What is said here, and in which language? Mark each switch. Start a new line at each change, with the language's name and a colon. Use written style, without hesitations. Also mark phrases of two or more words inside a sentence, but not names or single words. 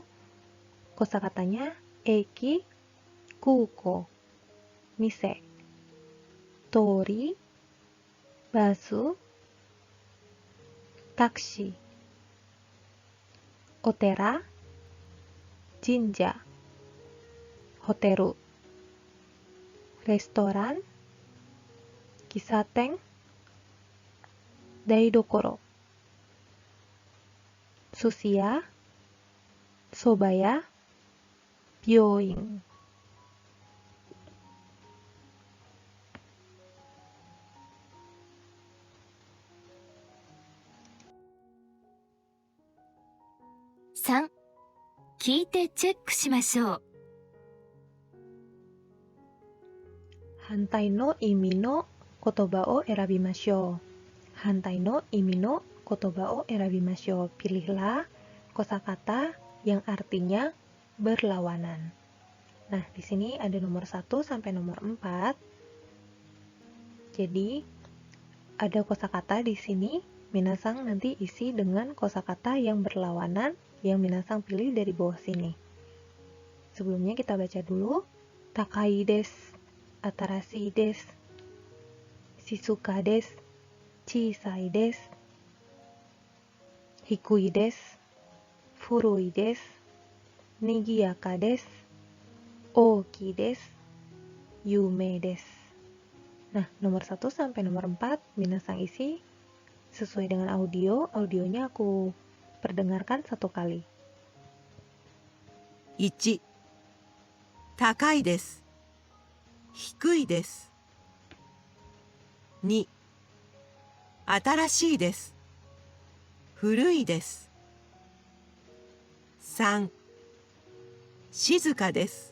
Japanese: Kosakatanya 駅、空港、店、通り、バス, タクシー、お寺、神社、ホテル、レストラン, 喫茶店、台所, 寿司屋、そば屋, byoin. 3、聞いてチェックしましょう。反対の意味の言葉を選びましょう. 反対の意味の言葉を選びましょう.
Indonesian: Pilihlah kosakata yang artinya berlawanan. Nah, di sini ada nomor 1 sampai nomor 4. Jadi, ada kosakata di sini. Minasang nanti isi dengan kosakata yang berlawanan yang Minasang pilih dari bawah sini. Sebelumnya kita baca dulu.
Japanese: 高いです、新しいです、静かです、小さいです、低いです、古いです、にぎやかです、大きいです、有名です.
Indonesian: Nah, nomor 1 sampai nomor 4 Minasang isi sesuai dengan audio. Audionya aku perdengarkan 1 kali.
Japanese: 1、高いです。低いです。2、新しいです。古いです。3、静かです。